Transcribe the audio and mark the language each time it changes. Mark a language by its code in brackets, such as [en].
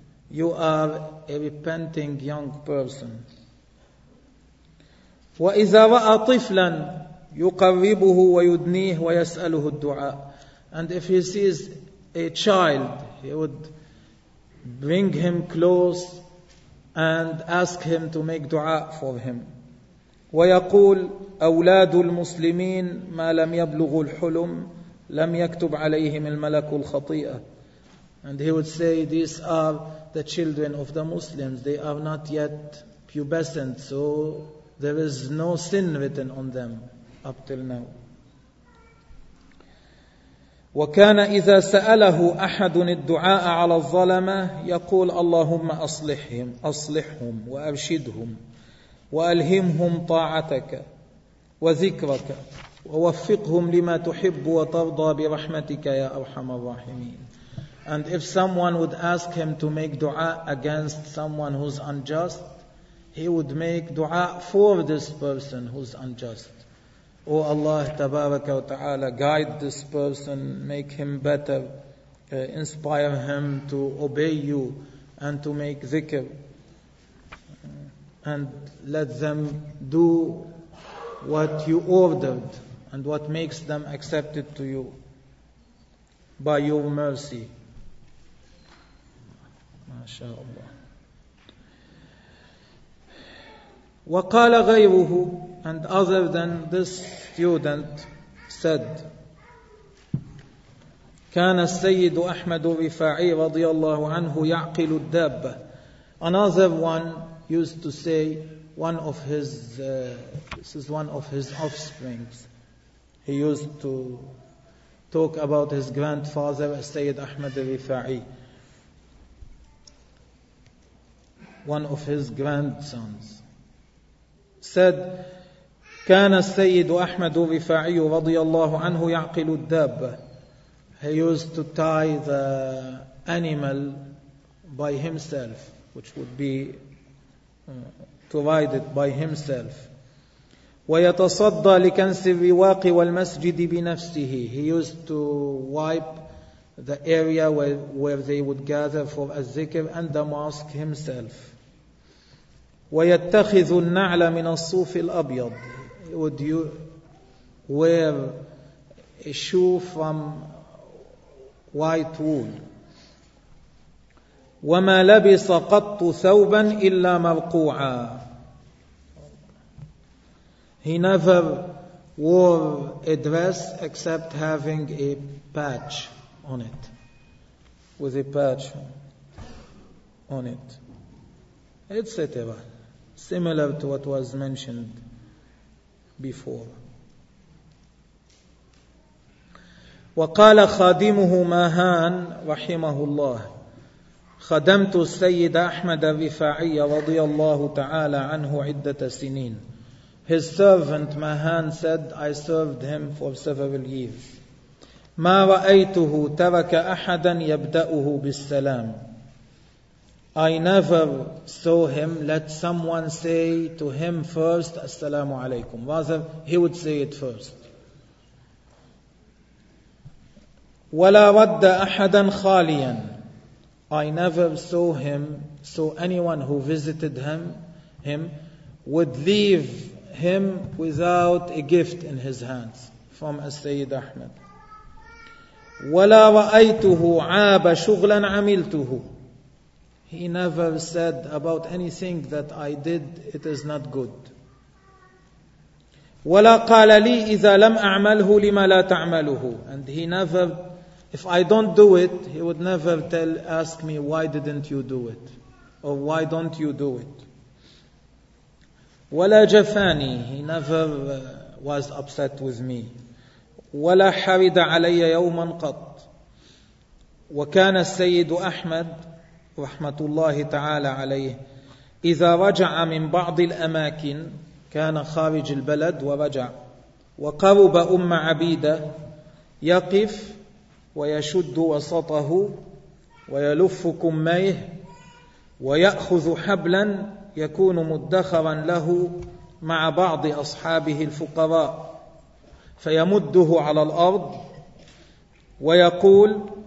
[en] You are a repenting young person. [ar] وإذا رأى طفلا يقربه ويدنيه ويسأله الدعاء. [en] And if he sees a child, he would bring him close and ask him to make dua for him. [ar] ويقول أولاد المسلمين ما لم يبلغوا الحلم لم يكتب عليهم الملك الخطيئة. [en] And he would say, these are the children of the Muslims. They are not yet pubescent, so there is no sin written on them up till now. [ar] وكان إذا سأله أحد الدعاء على الظلمة يقول اللهم أصلحهم وأرشدهم وألهمهم طاعتك وذكرك ووفقهم لما تحب وترضى برحمتك يا أرحم الراحمين. [en] And if someone would ask him to make dua against someone who's unjust, he would make dua for this person who's unjust. O Allah, tabaraka wa ta'ala, guide this person, make him better, inspire him to obey you and to make dhikr, and let them do what you ordered and what makes them accepted to you by your mercy. [ar] MashaAllah. وقال غيره [en] and other than this student said, [ar] كان السيد أحمد رفاعي رضي الله عنه يعقل الدابة. [en] Another one used to say, this is one of his offsprings. He used to talk about his grandfather, Sayyid Ahmad al-Rifa'i, one of his grandsons. Said, [ar] كان السيد أحمد الرفاعي رضي الله عنه يعقل الدابة. [en] He used to tie the animal by himself, which would be to ride it by himself. [ar] ويتصدى لكنس الرواق والمسجد بنفسه. [en] He used to wipe the area where they would gather for al-zikr and the mosque himself. [ar] ويتخذ النعل من الصوف الأبيض. [en] He would wear a shoe from white wool. [ar] وما لبس قط ثوبا إلا مرقوعا. [en] He never wore a dress except having a patch on it, with a patch on it, etc. Similar to what was mentioned before. [ar] وقال خادمه ماهان رحمه الله خدمت السيد أحمد الرفاعي رضي الله تعالى عنه عدة سنين. [en] His servant Mahan said, I served him for several years. [ar] ما رأيته ترك أحدا يبدأه بالسلام. [en] I never saw him let someone say to him first, Assalamu alaikum. Rather, he would say it first. [ar] ولا رد أحدا خاليا. [en] I never saw him, so anyone who visited him would leave him without a gift in his hands from Sayyid Ahmad. [ar] وَلَا رَأَيْتُهُ عَابَ شُغْلًا عَمِلْتُهُ. [en] He never said about anything that I did, it is not good. وَلَا قَالَ لِي إِذَا لَمْ أَعْمَلْهُ لِمَا لَا تَعْمَلُهُ. And he never, if I don't do it, he would never ask me, why didn't you do it? Or why don't you do it? [ar] ولا جفاني. [en] He never was upset with me. [ar] ولا حرد علي يوما قط. وكان السيد أحمد رحمة الله تعالى عليه إذا رجع من بعض الأماكن, كان خارج البلد ورجع, وقرب أم عبيدة, يقف ويشد وسطه ويلف كميه ويأخذ حبلا يكون مدخرا له مع بعض أصحابه الفقراء فيمده على الأرض ويقول,